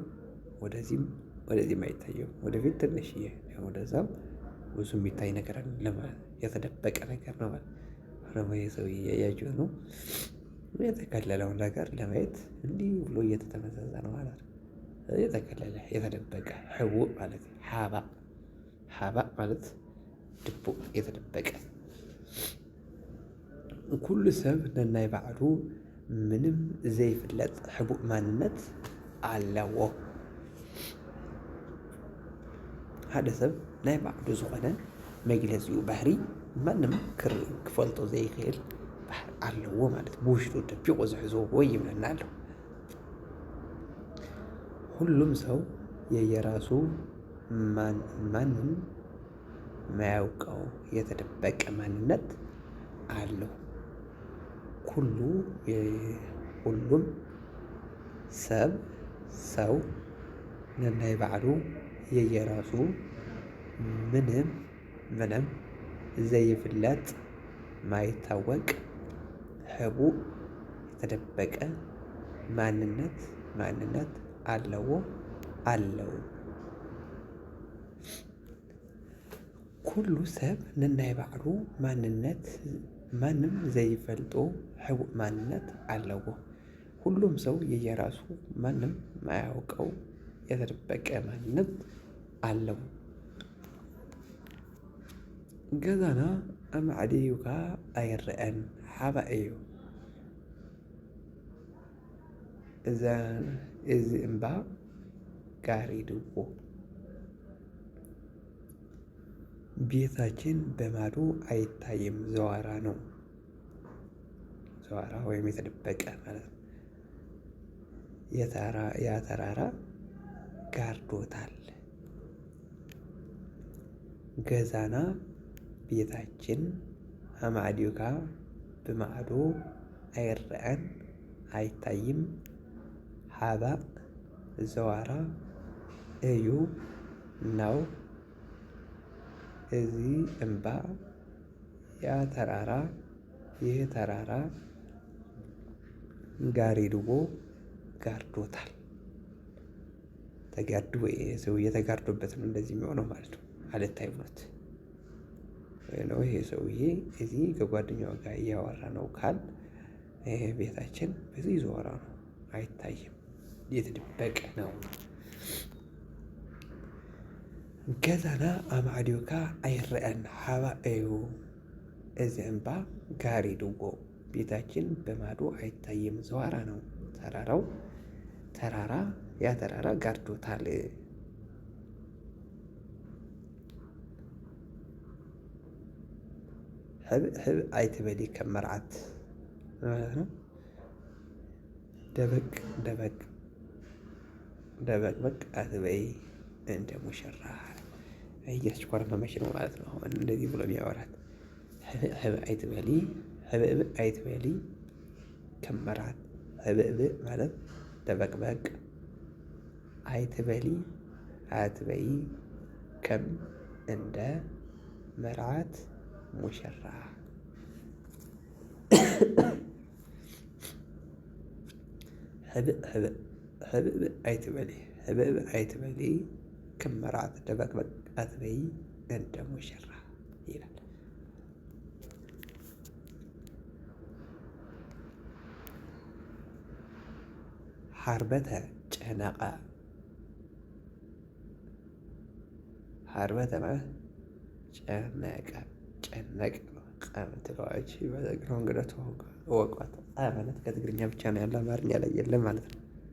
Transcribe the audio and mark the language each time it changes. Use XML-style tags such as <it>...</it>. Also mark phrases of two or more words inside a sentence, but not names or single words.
<am>ወደዚህም አይታየም። ወደፊት ትንሽዬ ወደዛም ብዙ የሚታይ ነገር አይደለም። የተደበቀ ነገር ነው ማለት ነው። ይሄ ሰውዬ እያያችሁት ነው። የተከለለውን ነገር ለማየት እንዲህ ብሎ እየተተመዘዘ ነው ማለት ነው። የተከለለ የተደበቀ ሕቡእ ማለት ሓባእ ማለት ድቡቅ የተደበቀ</am> <ti>ኩሉ ሰብ ነናይ ባዕሉ ምንም ዘይፍለጥ ሕቡእ ማንነት ኣለዎ። ሓደ ሰብ ናይ ባዕሉ ዝኾነ መግለፂኡ ባህሪ ማንም ክፈልጦ ዘይክእል ኣለዎ ማለት ብውሽጡ ደቢቑ ዝሕዝዎ ይብለና ኣሎ።</ti> <am>ሁሉም ሰው የየራሱ ማንም ማያውቀው የተደበቀ ማንነት አለው። ሁሉም ሰው</am> <ti>ነናይ ባዕሉ</ti> <am>የየራሱ</am> <ti>ምንም ዘይፍለጥ ማይታወቅ ሕቡእ የተደበቀ ማንነት ኣለዎ። ኩሉ ሰብ ነናይ ባዕሉ ማንም ዘይፈልጦ ሕቡእ ማንነት ኣለዎ።</ti> <am>ሁሉም ሰው የየራሱ ማንም ማያውቀው የተደበቀ ማንነት አለው።</am> <ti>ገዛና ኣማዕዲዩካ ኣይርአን ሓባእ እዩ። እዚ እምባ ጋሪድዎ።</ti> <am>ቤታችን በማዶ አይታይም ዘዋራ ነው። ዘዋራ ወይም የተደበቀ ማለት ነው። ያ ተራራ ጋርዶታል። ገዛና ቤታችን</am> <ti>ኣማዕዲዩካ ብማዕዶ ኣይርአን</ti> <am>አይታይም ሓባእ ዘዋራ እዩ ነው።</am> <ti>እዚ እምባ</ti> <am>ይህ ተራራ ጋርዶታል። ሰውዬ ተጋርዶበት ነው እንደዚህ የሚሆነው ማለት ነው። አልታይ ብሎት ይሄ ሰውዬ እዚህ ከጓደኛው ጋር እያወራ ነው ካል ይሄ ቤታችን በዚህ ዘዋራ ነው፣ አይታይም፣ የተደበቀ ነው።</am> <ti>ገዛና ኣማዕዲዩካ ኣይርአን ሓባእ እዩ። እዚ እምባ ጋሪድዎ።</ti> <am>ቤታችን በማዶ አይታይም ዘዋራ ነው። ያ ተራራ ጋርዶታል።</am> <ti>ሕብእ ኣይትበሊ ከም መርዓት</ti> <am>ማለት ነው። ደበቅ አትበይ እንደ ሙሽራ እያስኮረመመች ነው ማለት ነው። አሁን እንደዚህ ብሎ የሚያወራት</am> <ti>ሕብእ አይትበሊ ከም መርዓት።</ti> <am>ሕብእ ማለት ደበቅበቅ፣ አይትበሊ አትበይ ከም እንደ መርዓት ሙሽራ።</am> <ti>ሕብእ አይትበሊ ከም መርዓት</ti> <am>ደበቅበቅ አትበይ እንደ ሙሽራ ይላል።</am> <ti>ሓርበተ ጨነቐ</ti> <am>ሀርበተ ማለት ጨነቀ ጨነቀ ነው። ቀምትለዋች በዘግነው እንግዲህ እወቋት። ማለት ከትግርኛ ብቻ ነው ያለ አማርኛ ላይ የለም ማለት ነው።</am>